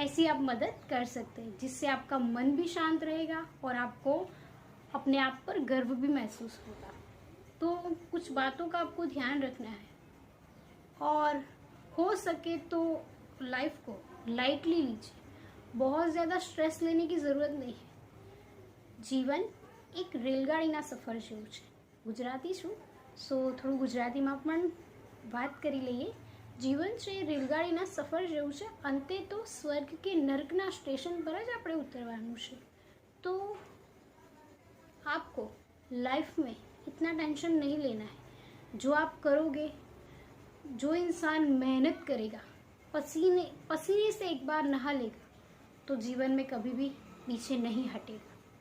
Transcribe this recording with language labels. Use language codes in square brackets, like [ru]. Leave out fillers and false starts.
[hi] ऐसी आप मदद कर सकते हैं, जिससे आपका मन भी शांत रहेगा और आपको अपने आप पर गर्व भी महसूस होगा। तो कुछ बातों का आपको ध्यान रखना है और हो सके तो लाइफ को लाइटली लीजिए। बहुत ज़्यादा स्ट्रेस लेने की ज़रूरत नहीं है। जीवन एक रेलगाड़ीना सफ़र [gu] જેવું છે। ગુજરાતી છું સો થોડું ગુજરાતીમાં પણ વાત કરી લઈએ। જીવન છે રેલગાડીના સફર જેવું છે, અંતે તો સ્વર્ગ કે નર્કના સ્ટેશન પર જ આપણે ઉતરવાનું છે। [hi] तो आपको लाइफ में इतना टेंशन नहीं लेना है। जो आप करोगे, जो इंसान मेहनत करेगा, पसीने से एक बार नहा लेगा, तो जीवन में कभी भी पीछे नहीं हटेगा।